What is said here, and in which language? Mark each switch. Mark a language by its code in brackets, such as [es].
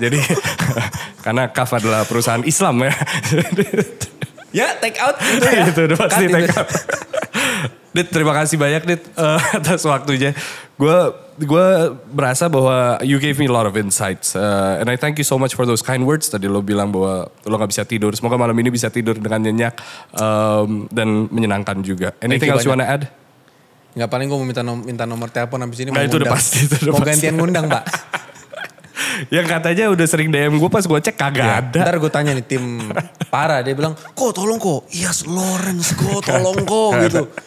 [id] Jadi karena CAF adalah perusahaan Islam ya. Ya [en] take out [id] gitu ya. Itu udah pasti [en] take out. [id] Dit, terima kasih banyak Dit atas waktunya. Gue berasa bahwa [en] you gave me a lot of insights. And I thank you so much for those kind words. [id] Tadi lo bilang bahwa lo gak bisa tidur. Semoga malam ini bisa tidur dengan nyenyak dan menyenangkan juga. [en] Anything else you wanna add? [id] Gak, paling gue mau minta nomor telepon habis ini. Nah itu udah pasti. Mau gantian ngundang Pak. Yang katanya udah sering DM gue pas gue cek kagak ada. Ntar gue tanya nih tim Para, dia bilang, kok tolong kok, Yes Lawrence kok tolong kok gitu.